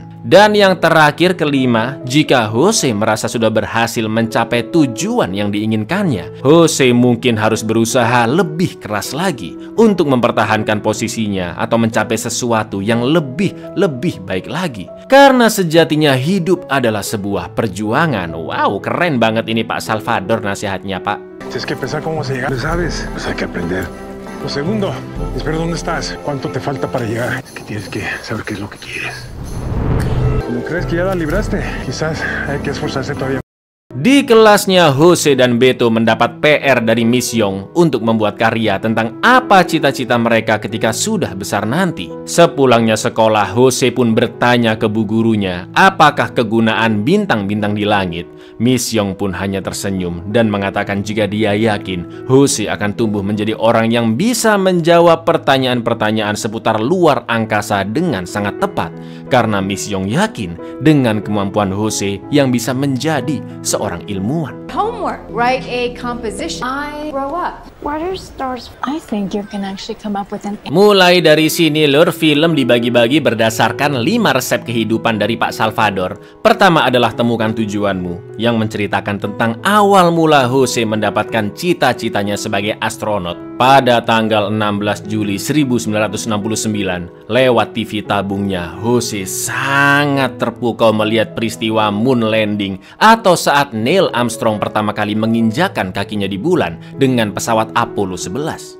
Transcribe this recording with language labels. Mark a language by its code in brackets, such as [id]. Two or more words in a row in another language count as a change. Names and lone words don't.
[id] Dan yang terakhir, kelima, jika Jose merasa sudah berhasil mencapai tujuan yang diinginkannya, Jose mungkin harus berusaha lebih keras lagi untuk mempertahankan posisinya atau mencapai sesuatu yang lebih baik lagi. Karena sejatinya hidup adalah sebuah perjuangan. Wow, keren banget ini Pak Salvador nasihatnya, Pak. [es] Tienes que pensar cómo se llega, ¿sabes? Pues hay que aprender. Lo segundo, espera, ¿dónde estás? ¿Cuánto te falta para llegar? Es que tienes que saber qué es lo que quieres. ¿Cómo crees que ya la libraste? Quizás hay que esforzarse todavía. [id] Di kelasnya, Jose dan Beto mendapat PR dari Miss Young untuk membuat karya tentang apa cita-cita mereka ketika sudah besar nanti. Sepulangnya sekolah, Jose pun bertanya ke bu gurunya, apakah kegunaan bintang-bintang di langit? Miss Young pun hanya tersenyum dan mengatakan jika dia yakin Jose akan tumbuh menjadi orang yang bisa menjawab pertanyaan-pertanyaan seputar luar angkasa dengan sangat tepat. Karena Miss Young yakin dengan kemampuan Jose yang bisa menjadi seorang ilmuwan. [en] Homework. Write a composition. I grow up. What are stars? I think you can actually come up with an... [id] Mulai dari sini, lur, film dibagi-bagi berdasarkan 5 resep kehidupan dari Pak Salvador. Pertama adalah temukan tujuanmu, yang menceritakan tentang awal mula Jose mendapatkan cita-citanya sebagai astronot. Pada tanggal 16 Juli 1969, lewat TV tabungnya, Jose sangat terpukau melihat peristiwa [en] moon landing [id] atau saat Neil Armstrong pertama kali menginjakan kakinya di bulan dengan pesawat Apollo 11.